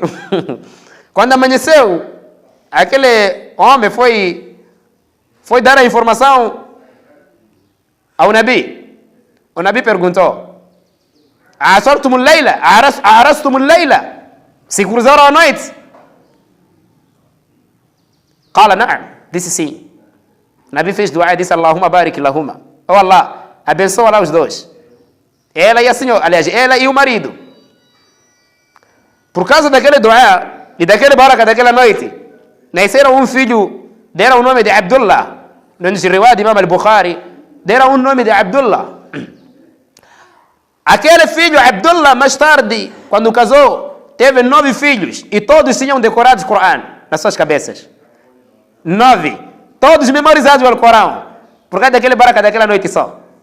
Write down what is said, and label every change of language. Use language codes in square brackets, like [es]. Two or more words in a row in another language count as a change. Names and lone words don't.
[pt] Quando amanheceu, aquele homem foi dar a informação ao Nabi. O Nabi perguntou, [ar] أعرستم الليلة? [pt] Se cruzaram à noite? [ar] قال نعم. [pt] Disse sim. O Nabi fez dua e disse, [ar] اللهم بارك لهما. [pt] Oh Allah, abençoa lá os dois. Ela e a senhora, aliás, ela e o marido. Por causa daquele dua e daquele baraka daquela noite, nasceram um filho, deram o nome de Abdullah. No riwayat de Imam al-Bukhari, deram o nome de Abdullah. Aquele filho, Abdullah, mais tarde, quando casou, teve 9 filhos e todos tinham decorado o Corão nas suas cabeças. 9. Todos memorizados o Corão. Por causa daquele baraka daquela noite só.